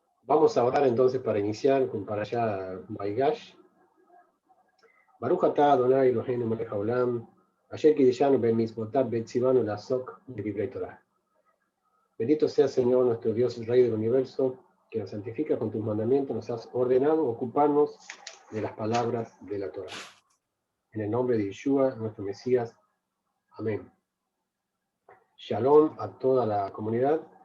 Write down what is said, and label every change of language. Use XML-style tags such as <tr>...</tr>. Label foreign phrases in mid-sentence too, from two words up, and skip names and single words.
<es>Vamos a orar entonces para iniciar con Parashá Baigash.</es> <he>ברוך אתה אדוני אלוהינו מלך העולם אשר קידשנו במצוותיו וציוונו לעסוק בדברי תורה.</he> <es>Bendito sea Señor nuestro Dios, el Rey del Universo, que nos santifica con tus mandamientos, nos has ordenado ocuparnos de las palabras de la Torah. En el nombre de Yeshua, nuestro Mesías. Amén. Shalom a toda la comunidad.</es>